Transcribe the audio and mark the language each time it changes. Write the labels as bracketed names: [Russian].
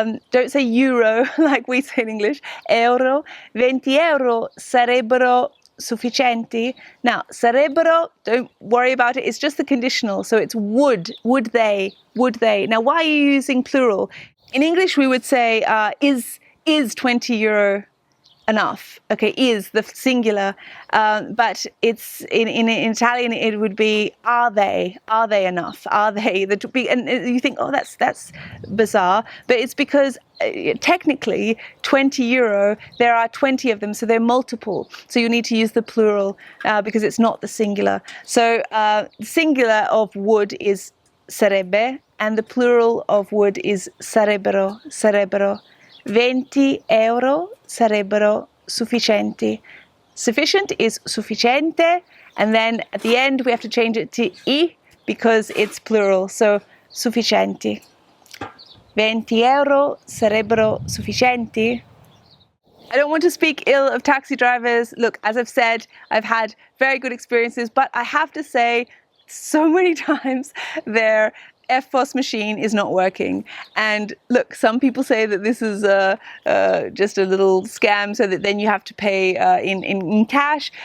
[English] Don't say euro like we say in English. [Italian] Euro. 20 euro sarebbero sufficienti. [English] Now, sarebbero, don't worry about it. It's just the conditional. So it's would they. Now, why are you using plural? In English, we would say, is 20 euro enough? Okay, is the singular, but it's in Italian it would be are they enough? Are they and you think, oh, that's bizarre, but it's because technically 20 euro, there are 20 of them, so they're multiple, so you need to use the plural because it's not the singular. So singular of would is sarebbe, and the plural of would is sarebbero. [Italian] 20 euro sarebbero sufficienti. [English] Sufficient is sufficiente, and then at the end we have to change it to I because it's plural, so sufficienti. [Italian] 20 euro sarebbero sufficienti. [English] I don't want to speak ill of taxi drivers. Look, as I've said, I've had very good experiences, but I have to say so many times their EFTPOS machine is not working. And look, some people say that this is just a little scam so that then you have to pay in cash.